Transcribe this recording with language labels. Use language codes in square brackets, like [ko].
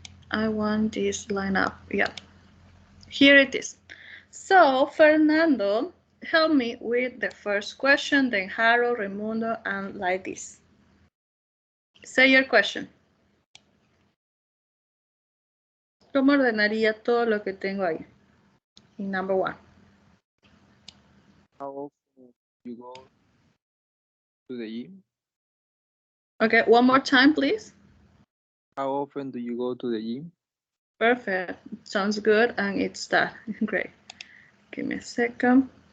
[en] I want this lineup. Yeah. Here it is. So, Fernando, help me with the first question, then Harold, Raimundo, and like this. Say your question. [es] ¿Cómo ordenaría todo lo que tengo ahí? [en] In number 1. How often you go to the gym? Okay, one more time, please. How often do you go to the gym? Perfect. Sounds good, and it's that. Great. Give me a second.